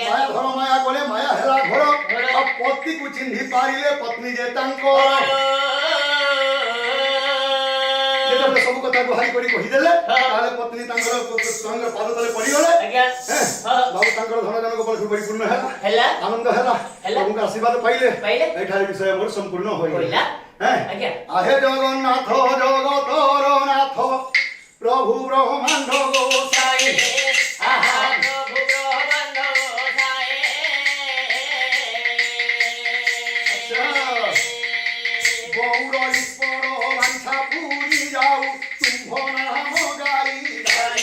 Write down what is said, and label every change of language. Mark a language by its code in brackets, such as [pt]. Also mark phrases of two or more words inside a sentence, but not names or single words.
[or] ମାୟା ଧର ମାୟା କଲେ ମାୟା ହେଲା ଘର ଆଉ ପତିକୁ ଚିହ୍ନି ପାରିଲେ ପତ୍ନୀ ଯେ ତାଙ୍କ ଯେତେବେଳେ ସବୁ କଥା ଗୁହାରି କରି କହିଦେଲେ ତାହେଲେ ପତ୍ନୀ ତାଙ୍କର ସ୍ୱାମୀର ପାଦ ତଳେ ପଡ଼ିଗଲେ ଆଜ୍ଞା ବାବୁ ତାଙ୍କର ଧନ ଜନକ ପରିପୂର୍ଣ୍ଣ ହେଲା ହେଲା ଆନନ୍ଦ ହେଲା ପ୍ରଭୁଙ୍କ ଆଶୀର୍ବାଦ ପାଇଲେ ପାଇଲେ ଏଠାରେ ବିଷୟ ମୋର ସମ୍ପୂର୍ଣ୍ଣ ହୋଇଗଲା କହିଲା ଆଜ୍ଞା ଆହେ ଜଗନ୍ନାଥ ଜଗତର ନାଥ ପ୍ରଭୁ ବ୍ରହ୍ମାଣ୍ଡ ଗୋସାଇଁ ଆହା ପ୍ରଭୁ ବ୍ରହ୍ମାଣ୍ଡ ଗୋସାଇଁ ଗୌର ଈଶ୍ୱର ବାଞ୍ଛା ପୂରି ଯାଉ ତୁମ୍ଭ ନାମ ଗାଇ ଗାଇ